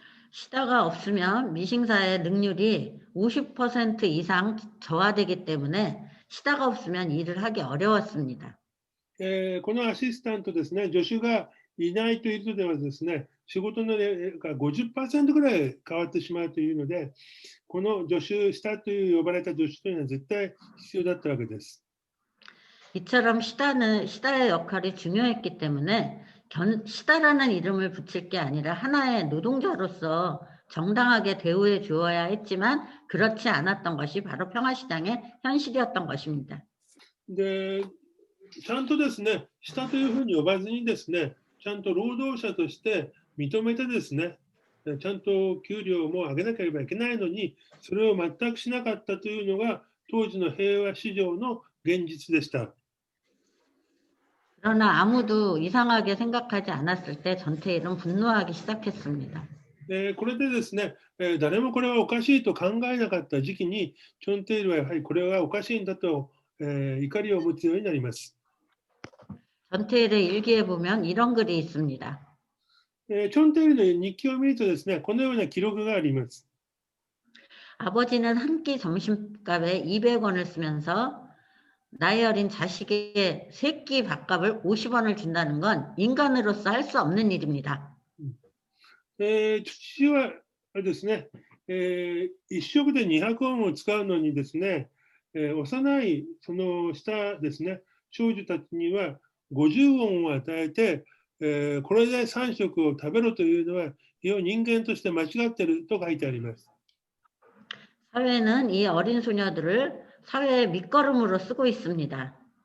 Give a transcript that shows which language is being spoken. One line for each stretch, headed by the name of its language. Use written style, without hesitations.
Korean: 시다가 없으면 미싱사의 능률이 50% 이상 저하되기 때문에 시다가 없으면 일을 하기 어려웠습니다.
Japanese: このアシスタントですね、助手がいないということではですね、仕事の例が 50% ぐらい変わってしまうというので、この助手、下という呼ばれた助手というのは絶対必要だったわけです。
Korean: 이처럼 시다의 역할이 중요했기 때문에 시다라는 이름을 붙일 게 아니라 하나의 노동자로서 정당하게 대우해 주어야 했지만 그렇지 않았던 것이 바로 평화시장의 현실이었던 것입니다.
Japanese: で、ちゃんとですね、下というふうに呼ばずにですね、ちゃんと労働者として認めてですね、ちゃんと給料も上げなければいけないのに、それを全くしなかったというのが当時の平和市場の現実でした。
Korean: 그러나 아무도 이상하게 생각하지 않았을 때 전태일은 분노하기 시작했습니다.
Japanese: これでですね、誰もこれはおかしいと考えなかった時期に、チョンテイルはやはりこれはおかしいんだと、怒りを持つようになります。
Korean: 전태일의 일기에 보면 이런 글이 있습니다.
Japanese: チョンテイルの日記を見るとですね、このような記録があります。
Korean: 아버지는 한 끼 점심값에 200원을 쓰면서 나이 어린 자식의 새끼 밥값을 50원을 준다는 건 인간으로서 할 수 없는 일입니다.
Japanese: 父はあれですね、一食で200ウォンを使うのにですね、幼いその下ですね、少女たちには50ウォンを与えて、これで3食を食べろというのは、非常に人間として間違っていると書いてあります。
Korean: 사회는 이 어린 소녀들을 사회의 밑거름으로 쓰고 있습니다.